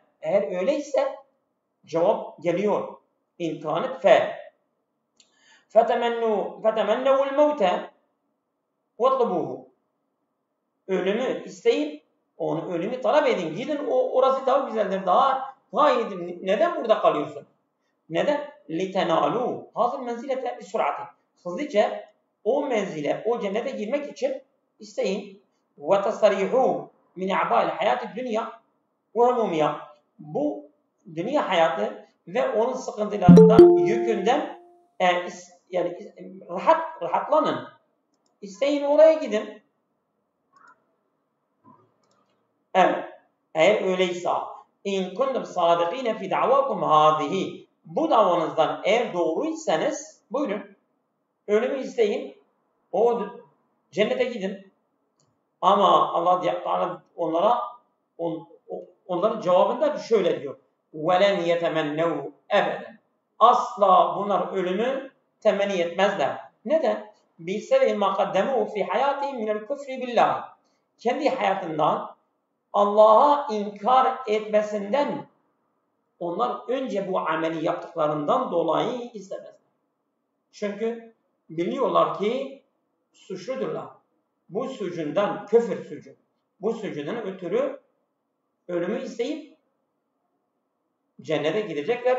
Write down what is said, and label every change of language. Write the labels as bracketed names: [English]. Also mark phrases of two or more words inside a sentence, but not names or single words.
[Turkish] Eğer öyleyse cevap geliyor. [Arabic] إن كانت فتمنوا الموت واطلبوه. [Turkish] Ölümü isteyin, onu ölümü talep edin. Gidin, orası daha güzeldir, daha iyidir. Neden burada kalıyorsun? Neden? [Arabic] لِتَنَالُوا هَذَا الْمَنْزِلَةَ بِسُرْعَةٍ. [Turkish] Hızlıca o menzile, o cennete girmek için isteyin. [Arabic] وَتَسْتَرِيحُوا مِنْ اَعْبَالِ حَيَاتِ الدُّنْيَا وَهَمُومِيَا. [Turkish] Bu dünya hayatı ve onun sıkıntılarından, yükünden yani rahatlanın. İsteyin, oraya gidin. Evet. Eğer öyleyse [Arabic] اِنْ كُنْتُمْ صَادِقِينَ فِي دَعْوَاكُمْ هَذِهِ. [Turkish] Bu davanızdan eğer doğruysanız buyurun. Ölümü isteyin. O cennete gidin. Ama Allah onların cevabında şöyle diyor. [Arabic] وَلَنْ يَتَمَنَّوْا اَبَدًا. [Turkish] Asla bunlar ölümü temenni etmezler. Neden? [Arabic] بِسَبِهِ مَا قَدَّمُوا فِي حَيَاتِهِمْ مِنَ الْكُفْرِ بِاللّٰهِ. [Turkish] Kendi hayatından Allah'a inkar etmesinden onlar önce bu ameli yaptıklarından dolayı istemezler. Çünkü biliyorlar ki suçludurlar. Bu suçundan, küfür suçu, bu suçundan ötürü ölümü isteyip cennete gidecekler.